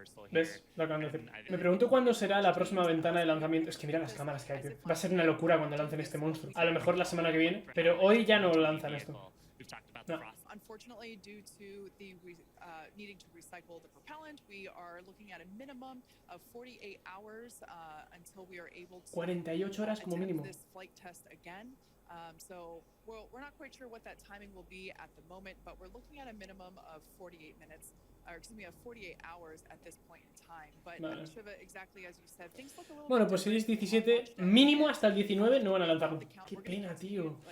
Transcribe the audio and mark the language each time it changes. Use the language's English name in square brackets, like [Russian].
[Spanish] ¿Ves? Lo acaban de decir. Me pregunto cuándo será la próxima ventana de lanzamiento. Es que mira las cámaras que hay, tío. Va a ser una locura cuando lancen este monstruo. A lo mejor la semana que viene. Pero hoy ya no lanzan esto. No. [English] Unfortunately, due to the needing to recycle the propellant, we are looking at a minimum of 48 hours until we are able to [Spanish] 48 horas como mínimo. [English] this flight test again. So we're not quite sure what that timing will be at the moment, but we're looking at a minimum of 48 minutes. Of 48 hours at this point in time. But [Spanish] vale. [English] Shiva, exactly as you said, things look a little [Spanish] bueno, pues si es 17, mínimo hasta el 19 no van a lanzarlo. Qué pena, tío.